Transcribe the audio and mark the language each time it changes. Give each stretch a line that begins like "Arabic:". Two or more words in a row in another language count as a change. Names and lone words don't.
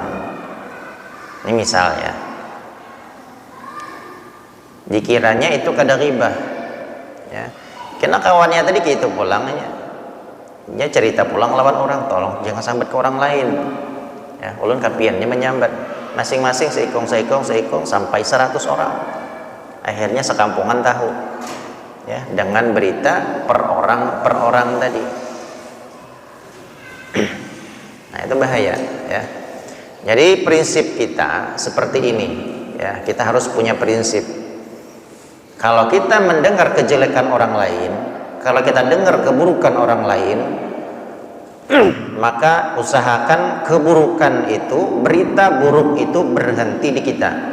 Banjar: Ini misal ya, dikiranya itu kada ribah, ya. Kena kawannya tadi gitu pulangnya, dia cerita pulang lawan orang, tolong jangan sambat ke orang lain. Ya, ulun kapiannya menyambat, masing-masing seikong sampai 100 orang. Akhirnya sekampungan tahu, ya,
Indonesian: dengan berita per orang tadi. Nah, itu bahaya, ya. Jadi prinsip kita seperti ini, ya. Kita harus punya prinsip. Kalau kita mendengar kejelekan orang lain, kalau kita dengar keburukan orang lain, maka usahakan keburukan itu, berita buruk itu berhenti di kita.